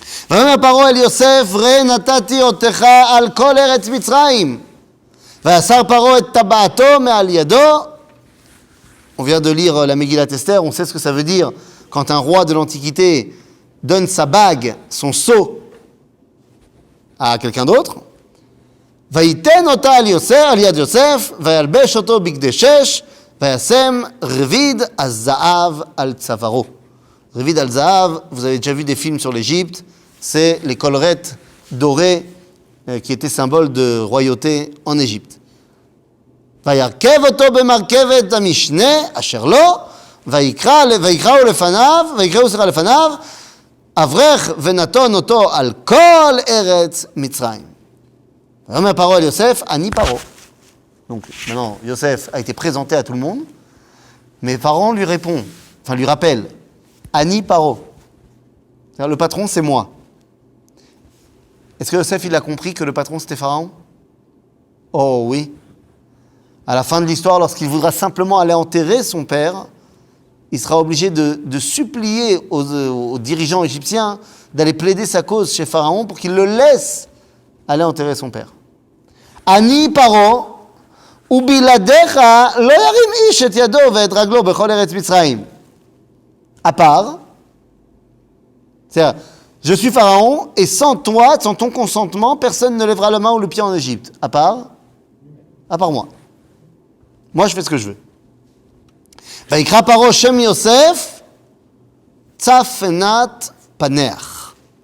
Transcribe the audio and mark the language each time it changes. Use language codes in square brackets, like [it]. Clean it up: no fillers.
[he] ויאמר פרעה אל יוסף ראה נתתי אותך על כל ארץ מצרים ויסר פרעה את טבעתו מעל ידו. [fr] On vient de lire la Megillat Esther, on sait ce que ça veut dire quand un roi de l'Antiquité donne sa bague, son sceau à quelqu'un d'autre. [he] ויתן אותה על יד יוסף וילבש אותו בגדי שש וישם רביד הזהב על צווארו. [fr] רביד al zahav, vous avez déjà vu des films sur l'Égypte, c'est les collerettes dorées qui étaient symbole de royauté en Égypte. [he] וירכב אותו במרכבת המשנה, אשר לו, ויקראו לפניו, אברך ונתון אותו על כל ארץ מצרים. ויאמר פרעה אל יוסף, אני פרעה. [fr] Donc maintenant, Yosef a été présenté à tout le monde, mais Pharaon lui répond, enfin lui rappelle, Ani Paro. C'est-à-dire, le patron, c'est moi. Est-ce que Yosef, il a compris que le patron, c'était Pharaon? Oh oui. À la fin de l'histoire, lorsqu'il voudra simplement aller enterrer son père, il sera obligé de supplier aux dirigeants égyptiens d'aller plaider sa cause chez Pharaon pour qu'il le laisse aller enterrer son père. [he] Ani Paro, ובלעדיך לא ירים איש את ידו ואת רגלו בכל ארץ מצרים. [fr] À part, c'est-à-dire, je suis Pharaon et sans toi, sans ton consentement, personne ne lèvera la main ou le pied en Égypte. À part moi. Moi, je fais ce que je veux. [he] ויקרא פרעה שם יוסף צפנת פנח.